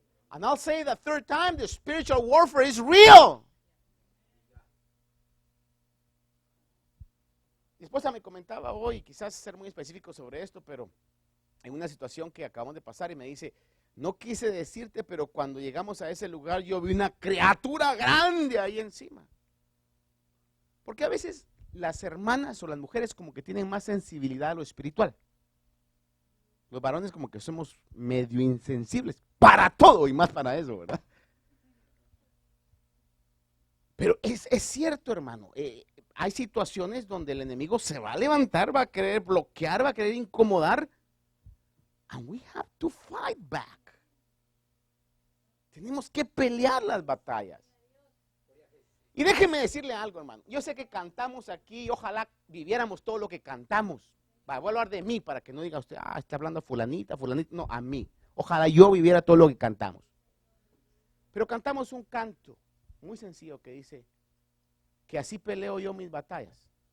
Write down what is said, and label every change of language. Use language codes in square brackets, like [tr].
[en] And I'll say the third time, the spiritual warfare is real. [es] Mi esposa me comentaba hoy, quizás ser muy específico sobre esto, pero en una situación que acabamos de pasar y me dice, no quise decirte, pero cuando llegamos a ese lugar yo vi una criatura grande ahí encima. Porque a veces las hermanas o las mujeres como que tienen más sensibilidad a lo espiritual. Los varones como que somos medio insensibles para todo y más para eso, ¿verdad? Pero es cierto, hermano, hay situaciones donde el enemigo se va a levantar, va a querer bloquear, va a querer incomodar. [en] And we have to fight back. [es] Tenemos que pelear las batallas. Y déjeme decirle algo, hermano. Yo sé que cantamos aquí y ojalá viviéramos todo lo que cantamos. Voy a hablar de mí para que no diga usted, está hablando a fulanita, fulanita. No, a mí. Ojalá yo viviera todo lo que cantamos. Pero cantamos un canto muy sencillo que dice que así peleo yo mis batallas.